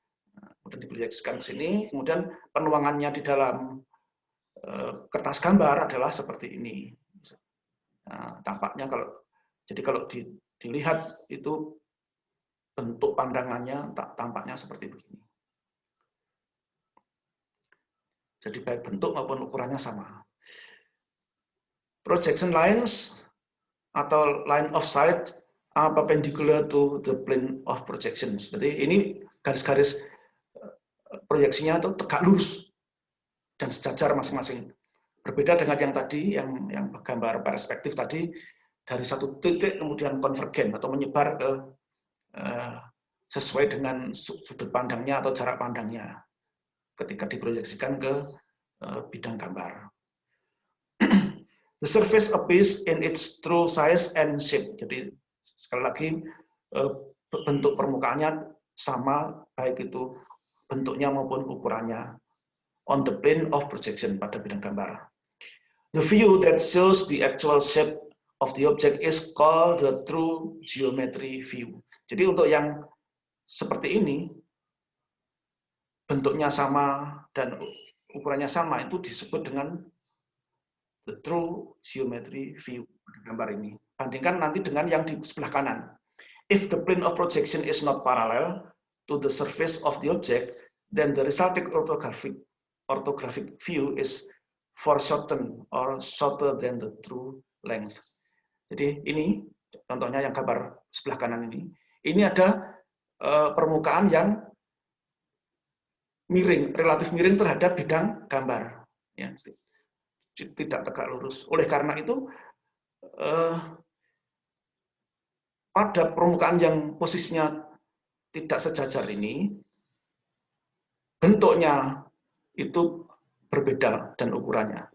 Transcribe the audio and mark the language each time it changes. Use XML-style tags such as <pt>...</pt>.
<id>Kemudian diproyeksikan ke sini, kemudian penuangannya di dalam kertas gambar adalah seperti ini. Nah, tampaknya kalau dilihat itu bentuk pandangannya tampaknya seperti begini. Jadi baik bentuk maupun ukurannya sama.</id> <en>Projection lines atau line of sight are perpendicular to the plane of projection.</en> <id>Jadi ini garis-garis proyeksinya itu tegak lurus dan sejajar masing-masing. Berbeda dengan yang tadi, yang gambar perspektif tadi, dari satu titik kemudian konvergen atau menyebar ke sesuai dengan sudut pandangnya atau jarak pandangnya ketika diproyeksikan ke bidang gambar.</id> <en>The surface appears in its true size and shape.</en> <id>Jadi sekali lagi bentuk permukaannya sama, baik itu bentuknya maupun ukurannya,</id> <en>on the plane of projection,</en> <id>pada bidang gambar.</id> <en>The view that shows the actual shape of the object is called the true geometry view.</en> <id>Jadi untuk yang seperti ini, bentuknya sama dan ukurannya sama, itu disebut dengan</id> <en>the true geometry view</en> <id>pada gambar ini. Bandingkan nanti dengan yang di sebelah kanan.</id> <en>If the plane of projection is not parallel to the surface of the object, then the resulting orthographic view is foreshortened or shorter than the true length.</en> <id>Jadi ini contohnya yang gambar sebelah kanan ini. Ini ada permukaan yang miring, relatif miring terhadap bidang gambar. Ya, tidak tegak lurus. Oleh karena itu, pada permukaan yang posisinya tidak sejajar ini, bentuknya itu berbeda dan ukurannya.</id>